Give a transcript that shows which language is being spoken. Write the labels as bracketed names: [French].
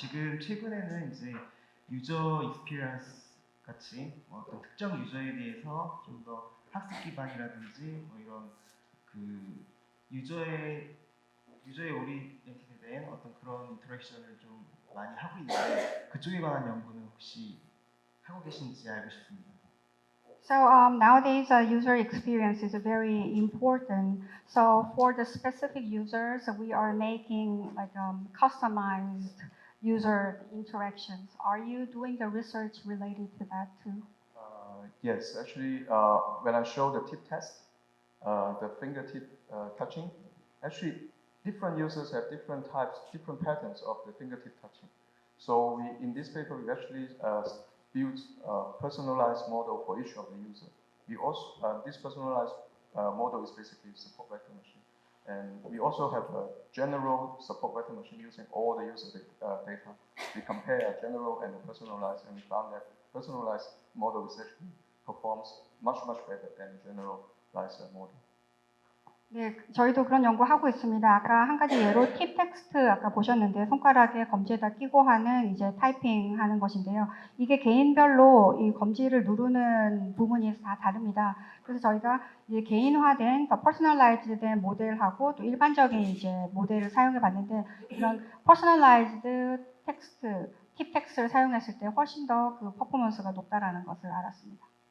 [Korean] 지금 최근에는 이제 유저 익스피리언스 같이 어떤 특정 유저에 대해서 좀 더 학습 기반이라든지 이런 유저의 오리엔티드 된 어떤 그런 인터랙션을 좀 많이 하고 있는데 그쪽에 관한 연구는 혹시 하고 계신지 알고 싶습니다. [English] So nowadays, user experience is very important. So for the specific users, we are making customized user interactions. Are you doing the research related to that too? Yes, actually, when I show the TipText, the fingertip touching, actually different users have different types, different patterns of the fingertip touching. So in this paper, we actually built a personalized model for each of the user. We also this personalized model is basically a support vector machine, and we also have a general support vector machine using all the user data. We compare a general and a personalized, and we found that personalized model is actually performs much better than generalized model. [Korean] 네, 저희도 그런 연구하고 있습니다. 아까 한 가지 예로 팁텍스트 아까 보셨는데 손가락에 검지에다 끼고 하는 이제 타이핑 하는 것인데요. 이게 개인별로 이 검지를 누르는 부분이 다 다릅니다. 그래서 저희가 이제 개인화된, 퍼스널라이즈된 모델하고 또 일반적인 이제 모델을 사용해 봤는데 이런 퍼스널라이즈드 텍스트, 팁텍스트를 사용했을 때 훨씬 더 그 퍼포먼스가 높다라는 것을 알았습니다.